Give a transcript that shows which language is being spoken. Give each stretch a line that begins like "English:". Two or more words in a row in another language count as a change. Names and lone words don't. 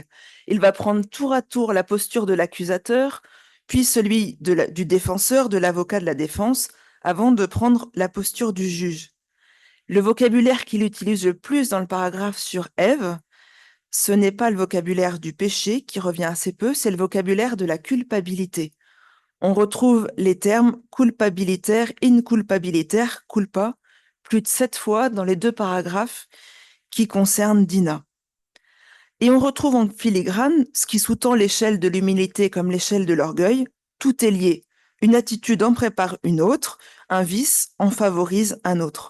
French: Il va prendre tour à tour la posture de l'accusateur, puis celui du défenseur, de l'avocat de la défense, avant de prendre la posture du juge. Le vocabulaire qu'il utilise le plus dans le paragraphe sur Ève, ce n'est pas le vocabulaire du péché qui revient assez peu, c'est le vocabulaire de la culpabilité. On retrouve les termes culpabilitaire, inculpabilitaire, culpa, plus de 7 fois dans les 2 paragraphes qui concernent Dina. Et on retrouve en filigrane ce qui sous-tend l'échelle de l'humilité comme l'échelle de l'orgueil. Tout est lié. Une attitude en prépare une autre, un vice en favorise un autre.